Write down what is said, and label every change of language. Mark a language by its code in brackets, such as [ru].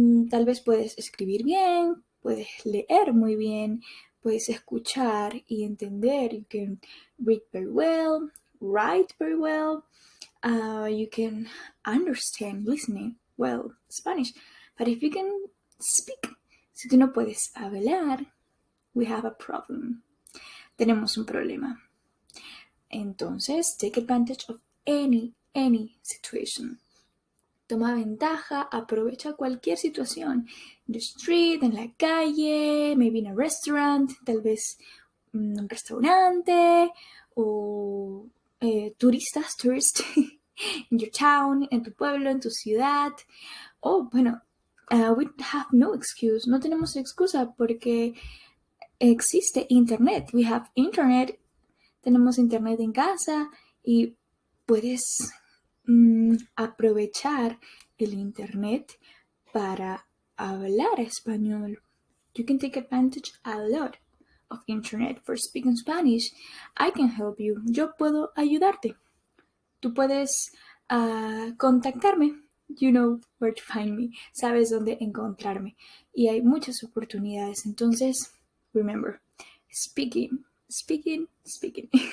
[es] Tal vez puedes escribir bien, puedes leer muy bien, puedes escuchar y entender. [en] You can read very well, write very well. You can understand, listening well Spanish. But if you can speak, [es] si tú no puedes hablar, [en] we have a problem. [es] Tenemos un problema. Entonces, [en] take advantage of any situation. [es] Toma ventaja, aprovecha cualquier situación. [en] In the street, [es] en la calle, [en] maybe in a restaurant, [es] tal vez un restaurante o [en] tourist in your town, [es] en tu pueblo, en tu ciudad. [en] Oh, bueno, we have no excuse. [es] No tenemos excusa porque existe internet. [en] We have internet. [es] Tenemos internet en casa y puedes aprovechar el internet para hablar español. [en] You can take advantage a lot of internet for speaking Spanish. I can help you. [es] Yo puedo ayudarte. Tú puedes contactarme. [en] You know where to find me. [es] Sabes dónde encontrarme. Y hay muchas oportunidades. [en] Entonces, remember, speaking, speaking, speaking.